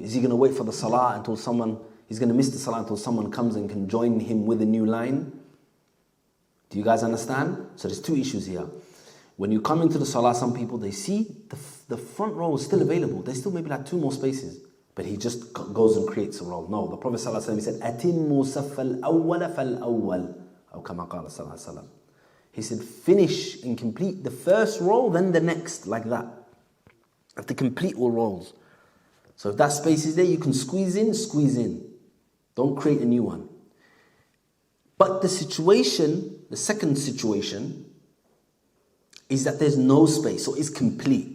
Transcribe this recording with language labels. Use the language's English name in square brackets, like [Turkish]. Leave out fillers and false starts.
[English] Is he going to wait for the salah until he's going to miss the salah until someone comes and can join him with a new line? Do you guys understand? So there's two issues here. When you come into the salah, some people, they see the front row is still available. There's still maybe two more spaces. But he just goes and creates a row. No, the Prophet ﷺ, he said, [Arabic] أَتِمُّ صَفَّ الْأَوَّلَ فَالْأَوَّلِ أو كما قال صلى الله عليه وسلم. [English] He said, finish and complete the first row, then the next, like that. You have to complete all rows. So if that space is there, you can squeeze in. Don't create a new one. But the second situation, is that there's no space, so it's complete.